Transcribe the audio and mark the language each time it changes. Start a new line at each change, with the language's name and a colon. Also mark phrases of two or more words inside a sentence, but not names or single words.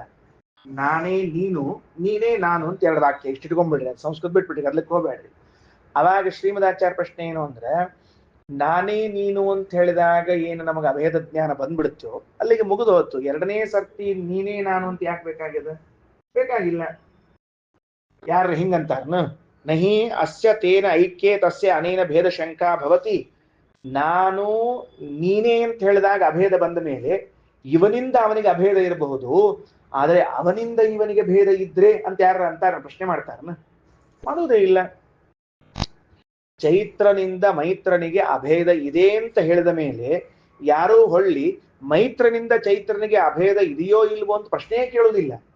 Kannada: ನಾನೇ ನೀನು, ನೀನೇ ನಾನು ಅಂತ ಎರಡು ವಾಕ್ಯ, ಇಷ್ಟು ಇಟ್ಕೊಂಡ್ಬಿಡ್ರಿ, ಸಂಸ್ಕೃತ ಬಿಟ್ಬಿಟ್ರಿ, ಅದ್ಲಿಕ್ಕೆ ಹೋಗ್ಬೇಡ್ರಿ. ಅವಾಗ ಶ್ರೀಮದಾಚಾರ್ಯ ಪ್ರಶ್ನೆ ಏನು ಅಂದ್ರೆ, ನಾನೇ ನೀನು ಅಂತ ಹೇಳಿದಾಗ ಏನು ನಮಗೆ ಅಭೇದ ಜ್ಞಾನ ಬಂದ್ಬಿಡುತ್ತೋ ಅಲ್ಲಿಗೆ ಮುಗಿದು ಹೋಯ್ತು. ಎರಡನೇ ಸರ್ತಿ ನೀನೇ ನಾನು ಅಂತ ಯಾಕೆ ಬೇಕಾಗಿದೆ? ಬೇಕಾಗಿಲ್ಲ. ಯಾರು ಹಿಂಗಂತಾರನ,
Sanskrit: ನಹಿ ಅಸ್ಯ ತೇನ ಐಕ್ಯೇ ತಸ್ಯ ಅನೇನ ಭೇದ ಶಂಕಾ ಭವತಿ.
Kannada: ನಾನು ನೀನೇ ಅಂತ ಹೇಳಿದಾಗ ಅಭೇದ ಬಂದ ಮೇಲೆ ಇವನಿಂದ ಅವನಿಗೆ ಅಭೇದ ಇರಬಹುದು, ಆದ್ರೆ ಅವನಿಂದ ಇವನಿಗೆ ಭೇದ ಇದ್ರೆ ಅಂತ ಯಾರು ಅಂತಾರ, ಪ್ರಶ್ನೆ ಮಾಡ್ತಾರನ? ಮಾಡುವುದೇ ಇಲ್ಲ. ಚೈತ್ರನಿಂದ ಮೈತ್ರನಿಗೆ ಅಭೇದ ಇದೆ ಅಂತ ಹೇಳಿದ ಮೇಲೆ ಯಾರೂ ಹೊಳ್ಳಿ ಮೈತ್ರನಿಂದ ಚೈತ್ರನಿಗೆ ಅಭೇದ ಇದೆಯೋ ಇಲ್ವೋ ಅಂತ ಪ್ರಶ್ನೆ ಕೇಳುವುದಿಲ್ಲ.